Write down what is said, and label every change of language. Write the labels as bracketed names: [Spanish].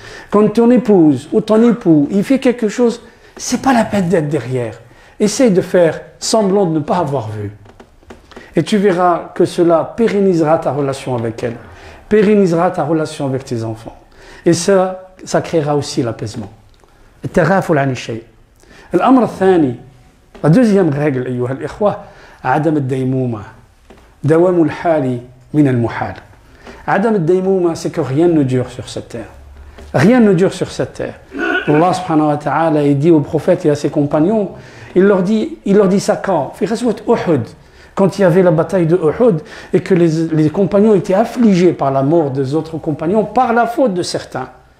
[French] Quand ton épouse ou ton époux, il fait quelque chose, c'est pas la peine d'être derrière. Essaye de faire semblant de ne pas avoir vu. Et tu verras que cela pérennisera ta relation avec elle, pérennisera ta relation avec tes enfants. Et ça créera aussi l'apaisement. [Arabic] التغافل عن الشيء. الأمر الثاني, [French] la deuxième règle, [Arabic] أيها الإخوة, عدم الديمومة. دوام الحال من المحال. عدم الديمومة, [French] c'est que rien ne dure sur cette terre. Rien ne dure sur cette terre. Allah subhanahu wa ta'ala, il dit aux prophètes et à ses compagnons, il leur dit ça quand? [Arabic] في غزوة أحد. [French] Quand il y avait la bataille de Uhud et que les compagnons étaient affligés par la mort des autres compagnons, par la faute de certains.